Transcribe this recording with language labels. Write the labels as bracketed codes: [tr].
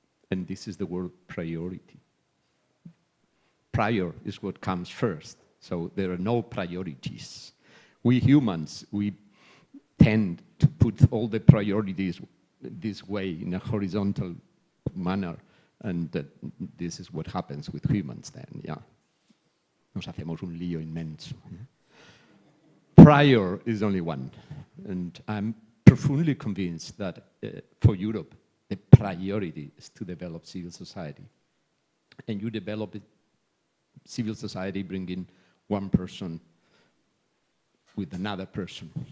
[en] And this is the word priority. Prior is what comes first, so there are no priorities. We humans, we tend to put all the priorities this way in a horizontal manner, and this is what happens with humans then, yeah. [es] Nos hacemos un lío inmenso. [en] Prior is only one, and I'm profoundly convinced that for Europe, the priority is to develop civil society. And you develop civil society bringing one person with another person.